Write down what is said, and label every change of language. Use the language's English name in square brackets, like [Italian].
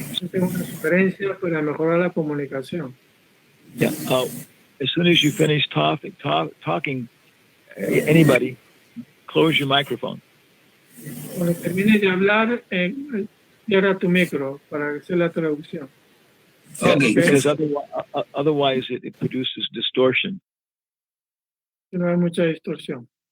[Spanish] Tengo una sugerencia para mejorar la comunicación. [English] Yeah. As soon as you finish talking, anybody, close your microphone. [Spanish] Cuando termines de hablar, cierra tu micro para hacer la traducción. [English] Okay. Because otherwise it produces distortion. [Spanish] No hay mucha distorsión.